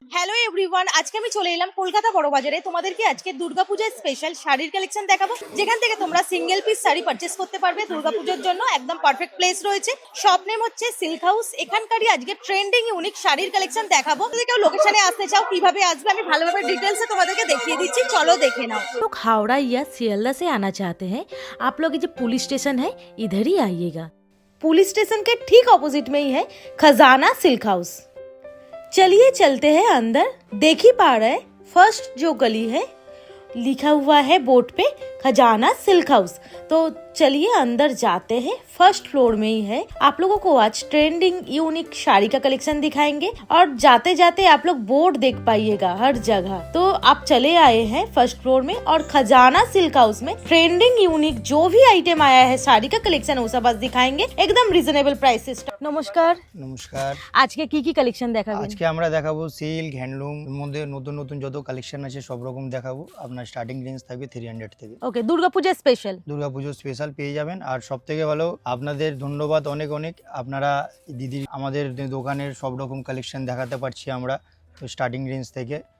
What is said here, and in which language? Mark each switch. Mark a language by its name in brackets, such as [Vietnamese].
[Bangla] Hello everyone, আজকে আমি চলে এলাম কলকাতা বড় বাজারে। তোমাদেরকে আজকে দুর্গাপূজার স্পেশাল শাড়ির কালেকশন দেখাবো, যেখান থেকে তোমরা সিঙ্গেল পিস শাড়ি পারচেস করতে পারবে দুর্গাপূজার জন্য। একদম পারফেক্ট প্লেস রয়েছে। শপ নেম হচ্ছে সিল্ক হাউস। এখানকারই আজকে ট্রেন্ডিং ইউনিক শাড়ির কালেকশন দেখাবো। যদি কেউ লোকেশনে আসতে চাও কিভাবে আসবে আমি ভালোভাবে ডিটেলসে তোমাদেরকে দেখিয়ে দিচ্ছি, চলো দেখে নাও। [Hindi] लोग हावड़ा या सियालदा से आना चाहते हैं, आप लोग ये जो पुलिस स्टेशन है इधर ही आइएगा। पुलिस स्टेशन के ठीक ऑपोजिट में ही है खजाना सिल्क हाउस। चलिए चलते हैं अंदर। देख ही पा रहे हैं फर्स्ट जो गली है लिखा हुआ है बोर्ड पे खजाना सिल्क हाउस। तो चलिए अंदर जाते हैं। फर्स्ट फ्लोर में ही है। आप लोगों को आज ट्रेंडिंग यूनिक साड़ी का कलेक्शन दिखाएंगे और जाते जाते आप लोग बोर्ड देख पाइएगा हर जगह। तो आप चले आए हैं फर्स्ट फ्लोर में और खजाना सिल्क हाउस में ट्रेंडिंग यूनिक जो भी आइटम आया है साड़ी का कलेक्शन वो सब आज दिखाएंगे एकदम रिजनेबल प्राइसेस। नमस्कार, [Bangla] নমস্কার। আজকে কি কি কালেকশন দেখাবেন? আজকে আমরা দেখাবো সিল্ক হ্যান্ডলুম এর মধ্যে নতুন নতুন যত কালেকশন আছে সব রকম দেখাবো। আপনার স্টার্টিং রেঞ্জ থাকবে 300 থেকে। ওকে, দুর্গাপূজা স্পেশাল। দুর্গাপুজো স্পেশাল পেয়ে যাবেন। আর সব থেকে ভালো আপনাদের ধন্যবাদ অনেক অনেক। আপনারা দিদি আমাদের দোকানের সব রকম কালেকশন দেখাতে পারছি আমরা স্টার্টিং রেঞ্জ থেকে।